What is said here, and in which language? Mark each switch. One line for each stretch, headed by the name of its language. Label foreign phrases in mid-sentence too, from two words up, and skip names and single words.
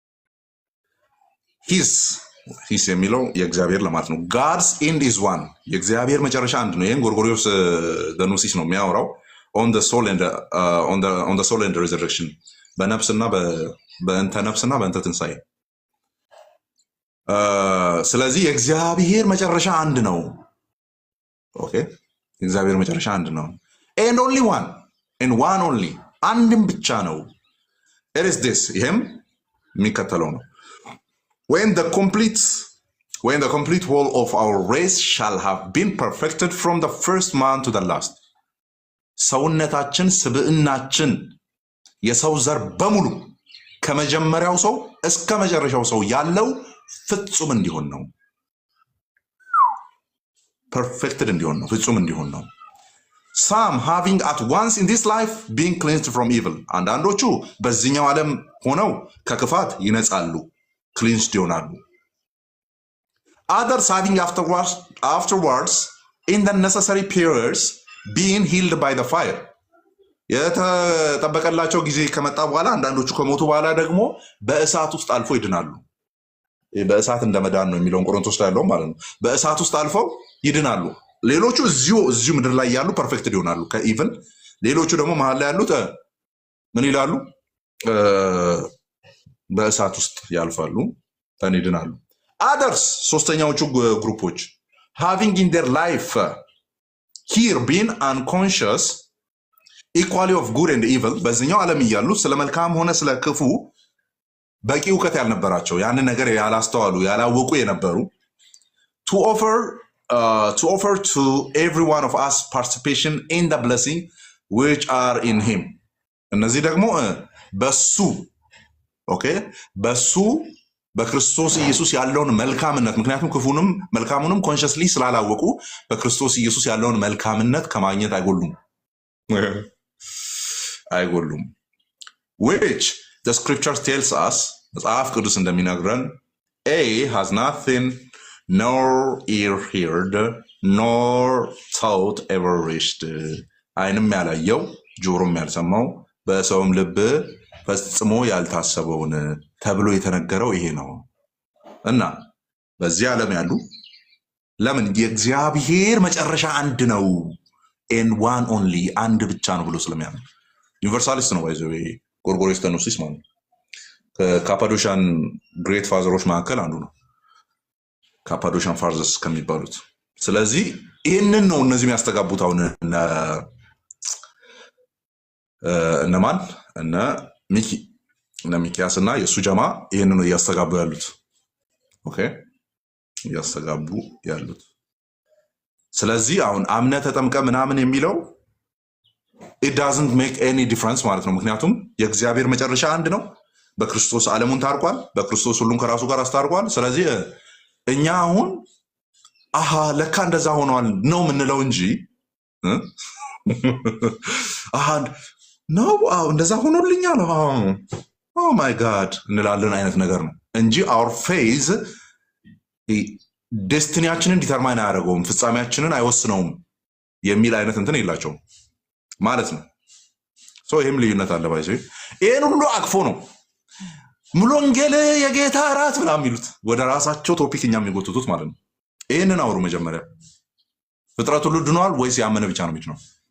Amharic: ሂስ የሚለው የእግዚአብሔር ለማለት ነው።
English: God's end is one፣
Amharic: የእግዚአብሔር መጨረሻ አንድ ነው። ይህን ጎርጎሪዮስ ዘኖሲስ ነው የሚያወራው።
English: On the Soul and Resurrection፣
Amharic: በነፍስና በእንተ ነፍስና በእንተ ትንሣኤ። ስለዚህ የእግዚአብሔር መጨረሻ አንድ ነው። ኦኬ፣ የእግዚአብሔር መጨረሻ አንድ ነው።
English: and only one, and one only፣
Amharic: አንድም ብቻ ነው።
English: it is this፣
Amharic: ይሄም የሚከተለው ነው።
English: when the complete whole of our race shall have been perfected from the first man to the last,
Amharic: ሰውነታችን ስብዕናችን የሰው ዘር በሙሉ ከመጀመሪያው ሰው እስከ መጨረሻው ሰው ያለው ፍጹም እንዲሆን ነው። perfected እንዲሆን ነው፣ ፍጹም እንዲሆን ነው። some having at once in this life being cleansed from evil, አንዳንዶቹ በዚህኛው ዓለም ሆነው ከክፋት ይነጻሉ፣ ክሊንስድ ይሆናሉ።
English: others having afterwards in the necessary periods being healed by the fire,
Amharic: የተጠበቀላቸው ጊዜ ከመጣ በኋላ አንዳንዶቹ ከሞቱ በኋላ ደግሞ በእሳት ውስጥ አልፎ ይድናሉ። በእሳት እንደመዳን ነው የሚለውን ቆሮንቶስ ላይ ያለው ማለት ነው። በእሳት ውስጥ አልፈው ይድናሉ። ሌሎቹ እዚሁ ምድር ላይ ያሉ ፐርፌክትድ ይሆናሉ ከኢቭን። ሌሎቹ ደግሞ መሀል ላይ ያሉት ምን ይላሉ? በእሳት ውስጥ ያልፋሉ፣ ይድናሉ።
English: others፣
Amharic: ሶስተኛዎቹ ግሩፖች
English: having in their life here been unconscious equally of good and evil፣
Amharic: በዚህኛው ዓለም እያሉ ስለ መልካም ሆነ ስለ ክፉ በቂ እውቀት ያልነበራቸው፣ ያንን ነገር ያላስተዋሉ ያላወቁ የነበሩ
English: to offer to every one of us participation in the blessing which are in him
Amharic: እነዚህ ደግሞ በሱ ኦኬ በሱ በክርስቶስ ኢየሱስ ያለውን መልካምነት ምክንያቱም ክፉንም መልካሙንም ኮንሺየስሊ ስላላወቁ በክርስቶስ ኢየሱስ ያለውን መልካምነት ከማግኘት
English: አይጎሉም which the scripture tells us
Amharic: መጽሐፍ ቅዱስ እንደሚነግረን
English: A has nothing nor ear heard nor thought ever reached
Amharic: አይንም ያላየው ጆሮም ያልሰማው በሰውም ልብ ፈጽሞ ያልታሰበውን ተብሎ የተነገረው ይሄ ነው እና በዚህ ዓለም ያሉ ለምን የእግዚአብሔር መጨረሻ አንድ ነው
English: and one only
Amharic: አንድ ብቻ ነው ብሎ ስለሚያምን ዩኒቨርሳሊስት ነው ባይዘው ጎርጎሪዮስ ተኖሲስ ማለት ከካፓዶሻን ግሬት ፋዘሮች መካከል አንዱ ነው ካፓዶሻን ፋዘርስ ከሚባሉት ስለዚህ ይሄንን ነው እነዚህ የሚያስተጋቡት አሁን እነማን እነ ሚኪ እነ ሚኪያስ እና የሱ ጀማ ይሄንን ነው ያስተጋቡ ያሉት ኦኬ ያስተጋቡ ያሉት ስለዚህ አሁን አምነ ተጠምቀ ምናምን የሚለው
English: it doesn't make any difference
Amharic: ማለት ነው ምክንያቱም የእግዚአብሔር መጨረሻ አንድ ነው በክርስቶስ ዓለሙን ታርቋል በክርስቶስ ሁሉን ከራሱ ጋር አስታርቋል ስለዚህ እኛ አሁን አሃ ለካ እንደዛ ሆኗል ነው ምንለው እንጂ አሃ ነው እንደዛ ሆኖልኛል
English: oh my God
Amharic: እንላለን አይነት ነገር ነው እንጂ
English: our faith
Amharic: ዴስቲኒያችንን ዲተርማይን አያደርገውም ፍጻሜያችንን አይወስነውም የሚል አይነት እንትን የላቸውም ማለት ነው ሶ ይሄም ልዩነት አለ ባይዘ ይሄን ሁሉ አቅፎ ነው ሙሉ ወንጌል የጌታ ራት ብላ የሚሉት ወደ ራሳቸው ቶፒክ እኛም የሚጎትቱት ማለት ነው ይሄንን አውሩ መጀመሪያ ፍጥረት ሁሉ ድኗል ወይስ ያመነ ብቻ ነው የሚድነው